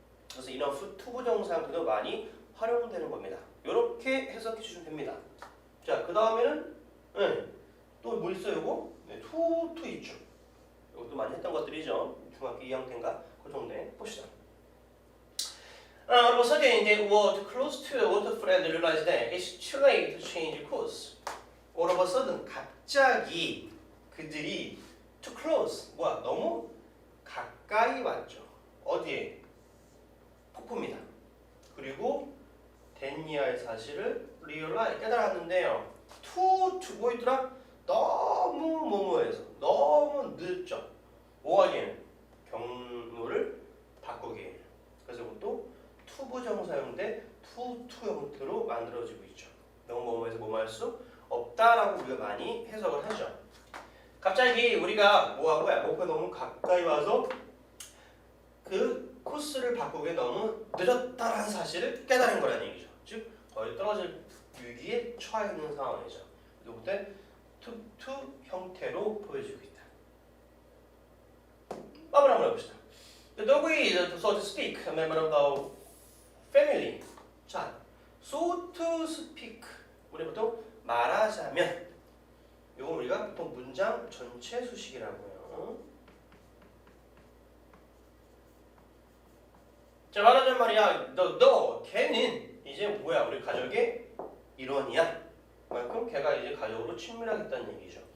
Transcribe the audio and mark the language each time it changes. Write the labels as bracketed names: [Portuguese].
[Korean] 그래서 enough 투부정사도 많이 활용되는 겁니다. 이렇게 해석해 주시면 됩니다. 자, 그 다음에는 또 뭐 있어요? 이거? 네, to 있죠. 이것도 많이 했던 것들이죠. 중학교 2학년 때인가? 그 정도에 봅시다. [English] all of a sudden they were close to the waterfront and realized that it's too late to change course. all of a sudden [Korean] 갑자기 그들이 [English] too close [Korean] 뭐야 너무 가까이 왔죠. 어디에? 폭포입니다. 그리고 데니아의 사실을 realize 깨달았는데요. to 뭐였더라? 너무 뭐뭐해서 너무 늦죠. 뭐하기에는 경로를 바꾸기에는. 그래서 이것도 to 부정사용대 to 형태로 만들어지고 있죠. 너무 뭐뭐해서 뭐뭐 할 수 없다라고 우리가 많이 해석을 하죠. 갑자기 우리가 뭐한 거야? 목표가 너무 가까이 와서 그 코스를 바꾸기에 너무 늦었다라는 사실을 깨달은 거라는 얘기죠. 즉 거의 떨어질 위기에 처해 있는 상황이죠. 이때 to 형태로 보여지고 있다. 마무리 한번 해봅시다. [English] The dog is, so to speak, a member of the family. 자, so to speak. [Korean] 우리 보통 말하자면 이건 우리가 보통 문장 전체 수식이라고 해요. 자, 말하자면 말이야. 너 걔는 이제 뭐야? 우리 가족의 일원이야. 그만큼 걔가 이제 가족으로 친밀하겠다는 얘기죠.